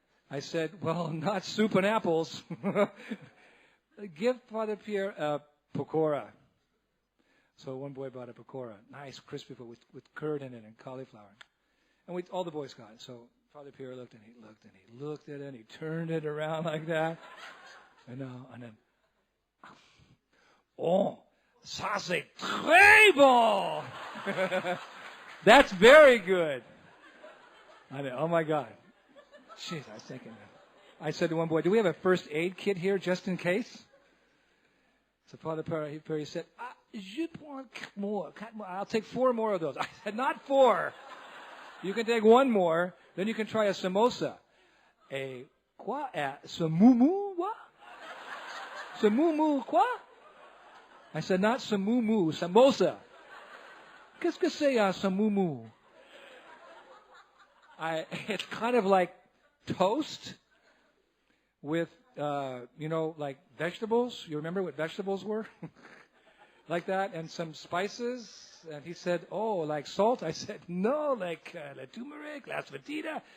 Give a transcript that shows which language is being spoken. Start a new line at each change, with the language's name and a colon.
English: I said, well, not soup and apples. Give Father Pierre a pakora. So one boy bought a pakora, nice crispy food with curd in it and cauliflower. And all the boys got it. So Father Pierre looked and he looked and he looked at it and he turned it around like that. And then,
French: oh, ça c'est très bon.
English: That's very good. I mean, oh my God. Jeez, I was thinking. I said to one boy, do we have a first aid kit here just in case? So Father Pierre said,
French: je prends
English: 4 more. I'll take 4 more of those. I said, not 4. You can take 1 more. Then you can try a samosa.
French: Quoi?
English: Samumu? What?
French: Samumu quoi?
English: I said, not samumu, samosa.
French: Qu'est-ce que c'est un samumu?
English: It's kind of like toast with, like vegetables. You remember what vegetables were? Like that, and some spices. And he said, oh, like salt? I said, no, like la turmeric, la svetita.